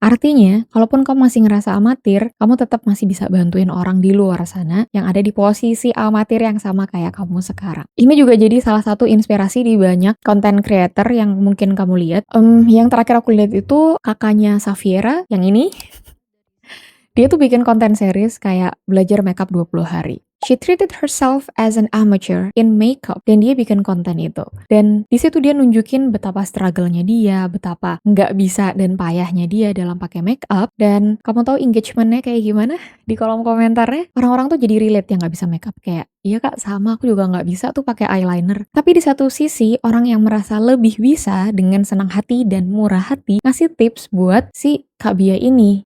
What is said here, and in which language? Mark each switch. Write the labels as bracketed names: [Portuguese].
[Indonesian] Artinya, kalaupun kamu masih ngerasa amatir, kamu tetap masih bisa bantuin orang di luar sana yang ada di posisi amatir yang sama kayak kamu sekarang. Ini juga jadi salah satu inspirasi di banyak content creator yang mungkin kamu lihat. Yang terakhir aku lihat itu kakaknya Safiera, yang ini. Dia tuh bikin konten series kayak belajar makeup 20 hari. [English] She treated herself as an amateur in makeup [Indonesian] dan dia bikin konten itu. Dan di situ dia nunjukin betapa struggle-nya dia, betapa nggak bisa dan payahnya dia dalam pakai makeup. Dan kamu tahu engagement-nya kayak gimana di kolom komentarnya? Orang-orang tuh jadi relate yang nggak bisa makeup kayak, iya kak sama aku juga nggak bisa tuh pakai eyeliner. Tapi di satu sisi orang yang merasa lebih bisa dengan senang hati dan murah hati ngasih tips buat si Kak Bia ini.